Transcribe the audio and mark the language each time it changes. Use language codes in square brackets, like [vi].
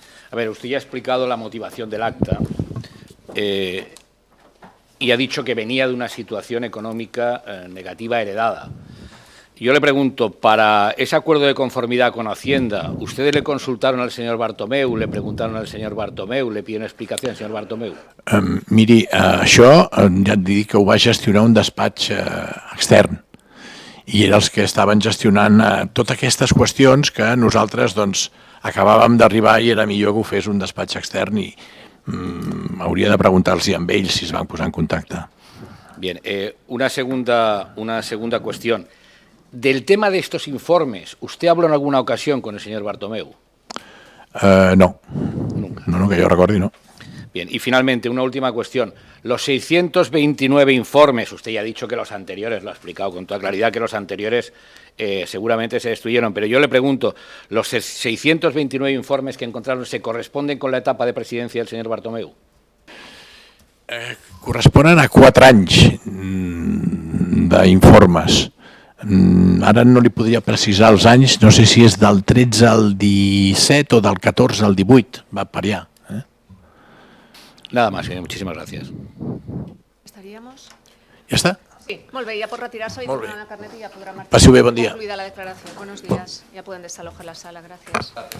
[es] A ver, usted ya ha explicado la motivación del acta y ha dicho que venía de una situación económica negativa heredada. Yo le pregunto, para ese acuerdo de conformidad con Hacienda, ¿ustedes le consultaron al señor Bartomeu, le preguntaron al señor Bartomeu, le pidieron explicación al señor Bartomeu? [ca] Miri, això ja et dic que ho va gestionar un despatx extern i eren els que estaven gestionant totes aquestes qüestions que nosaltres acabàvem d'arribar i era millor que ho fes un despatx extern i hauria de preguntar-los amb ells si es van posar en contacte. [es] Bien, una segunda cuestión. Del tema de estos informes, ¿usted habló en alguna ocasión con el señor Bartomeu? No. Nunca. No, que yo recuerdo, no. Bien, y finalmente, una última cuestión. Los 629 informes, usted ya ha dicho que los anteriores, lo ha explicado con toda claridad, que los anteriores seguramente se destruyeron, pero yo le pregunto, ¿los 629 informes que encontraron se corresponden con la etapa de presidencia del señor Bartomeu? [ca] Corresponen a 4 anys d'informes. Ara no li podria precisar els anys, no sé si és del 13 al 17 o del 14 al 18, va per allà. [es] Nada más, señor. Muchísimas gracias. ¿Estaríamos? [ca] Ja està? Sí, molt bé, ja pot retirar-se i tornar a la carnet i ja podrà marxar. Passi bé, bon dia. [es] Concluida la declaración. Buenos días. Ya pueden desalojar la sala. Gracias.